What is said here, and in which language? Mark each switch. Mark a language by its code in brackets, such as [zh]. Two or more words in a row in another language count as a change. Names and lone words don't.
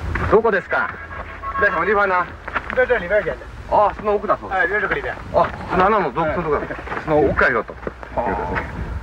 [ja] どこですか？ [zh] 在什么地方呢？在这里边捡的。 [ja] あ、その奥だそうです。 [zh] 哎，就这个里边。 [ja] あ、7の洞窟のとこだ。その奥からよと。いうことですね。